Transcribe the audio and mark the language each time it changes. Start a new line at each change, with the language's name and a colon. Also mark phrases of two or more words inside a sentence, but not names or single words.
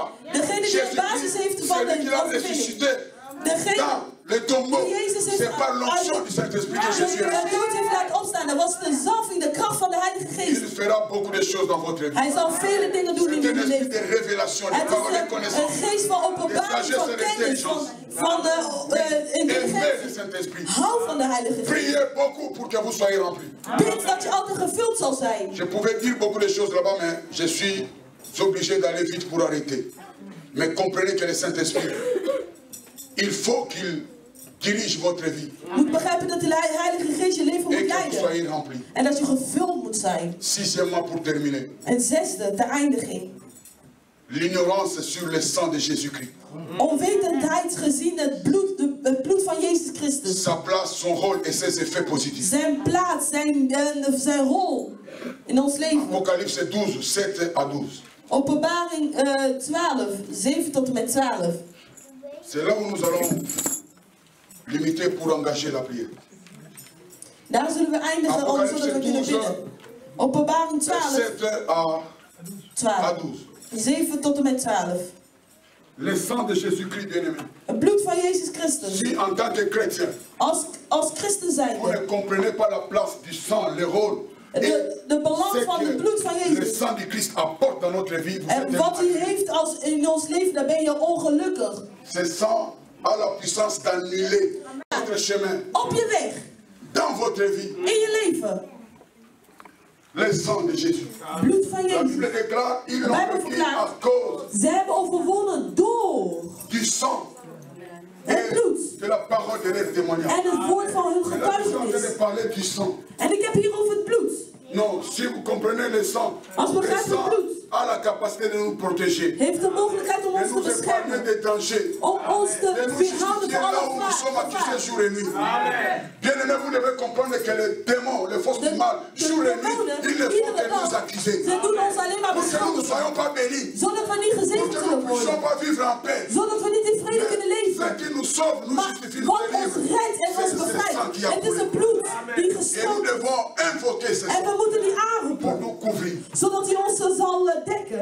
Dutch: Degene die de basis heeft van
French: C'est lui qui
Dutch: de
French: l'a
Dutch: overwinning.
French: ressuscité
Dutch: Degene
French: dans le tombeau.
Dutch: die Jezus heeft
French: C'est par l'onction du Saint-Esprit que Jésus est
Dutch: de
French: ressuscité.
Dutch: dood heeft laten opstaan. Dat was de zalving, de kracht van de Heilige
French: Il
Dutch: Geest.
French: fera beaucoup de choses dans votre vie.
Dutch: Hij zal vele dingen doen in
French: C'est un
Dutch: jullie
French: esprit
Dutch: leven.
French: de révélation, de
Dutch: Het
French: parole de
Dutch: is een
French: connaissance.
Dutch: geest van openbaring, van kennis, van
French: Aimez le
Dutch: intelligentie.
French: Saint-Esprit.
Dutch: Hou van de Heilige Geest.
French: Priez beaucoup pour que vous soyez remplis.
Dutch: Bid dat je altijd gevuld zal zijn.
French: Je pouvais dire beaucoup de choses là-bas, mais je suis obligé d'aller vite pour arrêter. Mais comprenez que le Saint-Esprit, il faut qu'il dirige votre vie
Dutch: Je moet begrijpen dat de Heilige Geest je leven moet
French: et que vous
Dutch: leiden.
French: soyez remplis.
Dutch: En dat je gevuld moet zijn.
French: Sixièmement, pour terminer,
Dutch: En zesde, de eindiging.
French: l'ignorance sur le sang de Jésus-Christ.
Dutch: Onwetendheid gezien het bloed van Jezus Christus.
French: Sa place, son rôle et ses effets positifs.
Dutch: Zijn plaats, zijn rol in ons leven.
French: Apocalypse 12, 7 à 12.
Dutch: Openbaring 12, 7 tot en met 12.
French: C'est là où nous allons limiter pour engager la prière.
Dutch: Daar zullen we eindigen zodat we kunnen bidden. Openbaring 12,
French: 7 à 12.
Dutch: 7 tot en met 12.
French: Le sang de Jésus-Christ bien-aimé.
Dutch: Het bloed van Jezus Christus.
French: Si en tant que chrétien,
Dutch: Als christen
French: vous
Dutch: zijnde.
French: ne comprenez pas la place du sang, le rôle,
Dutch: De balans van het bloed van
French: le
Dutch: Jezus.
French: sang du Christ apporte dans notre vie, vous
Dutch: En
French: êtes
Dutch: wat hij heeft in ons leven, dan ben je ongelukkig.
French: ce sang a la puissance d'annuler votre chemin.
Dutch: Op je weg.
French: Dans votre vie.
Dutch: In je leven.
French: Le sang de Jésus.
Dutch: Bloed van
French: La
Dutch: Jezus.
French: Bible déclare, ils
Dutch: De
French: l'ont
Dutch: Bijbel
French: vaincu
Dutch: verklaart.
French: à cause
Dutch: Ze hebben overwonnen door
French: du sang
Dutch: het bloed.
French: de la parole de leur témoignage.
Dutch: En het woord van hun
French: Mais là, je suis en train de
Dutch: getuigenis.
French: parler du sang.
Dutch: En ik heb hier over het bloed.
French: Non, si vous comprenez le sang,
Dutch: Als we
French: le
Dutch: begrijpen het
French: sang
Dutch: bloed.
French: a la capacité de nous protéger,
Dutch: Heeft de mogelijkheid om
French: de
Dutch: ons te
French: nous épargner
Dutch: beschermen.
French: des dangers,
Dutch: Om ons te
French: de nous
Dutch: weerhouden
French: justifier
Dutch: van
French: là où nous
Dutch: alle
French: sommes accusés
Dutch: gevaar.
French: jour et nuit. Bien aimé, vous devez comprendre que les démons, les forces du mal, jour et nuit, ils ne font que nous accuser.
Dutch: Ze doen ons alleen maar
French: Pour que nous ne
Dutch: beschuldigen.
French: soyons pas bénis,
Dutch: Zodat we niet
French: pour
Dutch: gezegend
French: que nous
Dutch: zullen
French: ne puissions
Dutch: worden.
French: pas vivre en paix.
Dutch: Zodat we niet in vrede kunnen
French: Ce
Dutch: leven.
French: qui nous sauve, nous
Dutch: Maar
French: justifie, nous
Dutch: wat ons
French: délivre.
Dutch: redt en ons
French: C'est ce
Dutch: bevrijdt.
French: sang qui a
Dutch: Het is
French: coulé.
Dutch: het bloed die
French: Et nous
Dutch: gestroomd is.
French: devons invoquer ce
Dutch: En
French: sang
Dutch: we moeten die
French: pour
Dutch: aanroepen.
French: nous couvrir.
Dutch: Zodat hij ons zal dekken.